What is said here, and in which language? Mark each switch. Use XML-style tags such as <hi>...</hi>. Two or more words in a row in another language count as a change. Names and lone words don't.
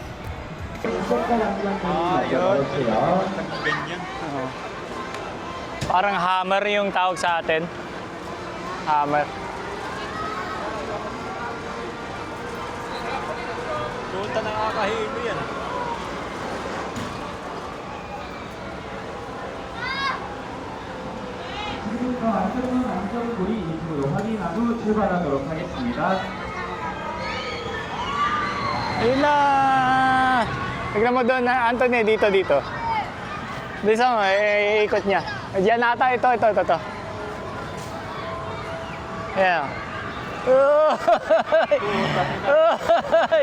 <tl>Yun. Ganyan. Parang hammer yung tawag sa atin. Hammer. Punta nakakahilo yan.</tl> <ko>그리고 안전한 안전고리 인식으로 확인하고 출발하도록 하겠습니다.</ko> <tl>Ayun na! Tignan mo doon na Anthony, dito. Bisa mo, ikot niya. Diyan ata, ito. Ayan. Uy!</tl>